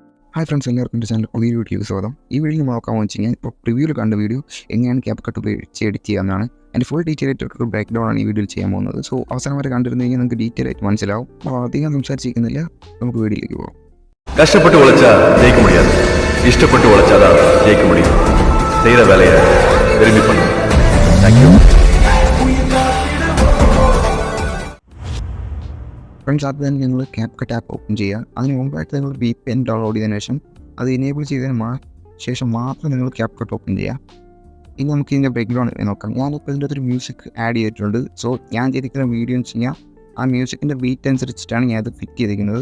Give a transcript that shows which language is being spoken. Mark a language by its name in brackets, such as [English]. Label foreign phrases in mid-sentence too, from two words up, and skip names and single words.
[English] hi friends, [Malayalam] എല്ലാവർക്കും എൻ്റെ ചാനൽ പുതിയ വീഡിയോയ്ക്ക് സ്വാഗതം. ഈ വീഡിയോ നോക്കാൻ വെച്ച് കഴിഞ്ഞാൽ ഇപ്പോൾ പ്രിവ്യൂവിൽ കണ്ട വീഡിയോ എങ്ങനെയാണ് CapCut ഉപയോഗിച്ച് എഡിറ്റ് ചെയ്യാമെന്നാണ്. അതിൻ്റെ [English] full detail [Malayalam] ആയിട്ടൊരു [English] break down [Malayalam] ആണ് ഈ വീഡിയോയിൽ ചെയ്യാൻ പോകുന്നത്. സോ അവസാനം വരെ കണ്ടിരുന്നു കഴിഞ്ഞാൽ നിങ്ങൾക്ക് ഡീറ്റെയിൽ ആയിട്ട് മനസ്സിലാവും. അപ്പോൾ അധികം സംസാരിച്ചിരിക്കുന്നില്ല, നമുക്ക് വീഡിയോയിലേക്ക് പോകാം. [Tamil] கஷ்டப்பட்டு உழைச்சா ஜெயிக்க முடியாது, இஷ்டப்பட்டு உழைச்சாதான் ஜெயிக்க முடியும். செய்கிற வேலையை விரும்பி பண்ணு. தேங்க்யூ. [Malayalam] ഫ്രണ്ട്സ്, ആദ്യം തന്നെ നിങ്ങൾ CapCut [English] app open [Malayalam] ചെയ്യുക. അതിന് മുമ്പായിട്ട് നിങ്ങൾ VPN ഡൗൺലോഡ് ചെയ്തതിനു ശേഷം അത് എനേബിൾ ചെയ്തതിന് ശേഷം മാത്രം നിങ്ങൾ CapCut ഓപ്പൺ ചെയ്യുക. ഇനി നമുക്ക് ഇതിൻ്റെ [English] break down [Malayalam] നോക്കാം. ഞാനിപ്പോൾ ഇതിൻ്റെ ഒരു [English] music add [Malayalam] ചെയ്തിട്ടുണ്ട്. സോ ഞാൻ ചെയ്തിരിക്കുന്ന വീഡിയോ എന്ന് വെച്ച് കഴിഞ്ഞാൽ ആ മ്യൂസിക്കിൻ്റെ ബീറ്റ് അനുസരിച്ചിട്ടാണ് ഞാൻ അത് ഫിറ്റ് ചെയ്തിരിക്കുന്നത്.